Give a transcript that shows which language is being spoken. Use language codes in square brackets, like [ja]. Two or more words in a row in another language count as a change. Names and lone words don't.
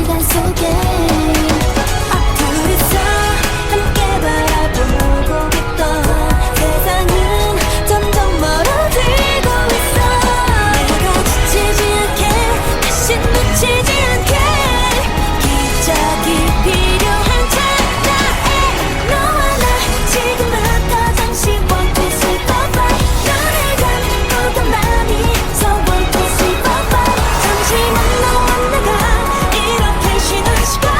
[ko] 속에 둘이서 함께 바라보고 있던 세상은 점점 멀어지고 있어. 내가 지치지 않게 다시 놓치지 않게 기적이 필요한 찰나에 너와 나 지금부터 잠시 [en] one two three four five [ko] 눈을 감고 가만히 서 [en] one two three four five [ko] 잠시만 너와 내가 이렇게 쉬는 시간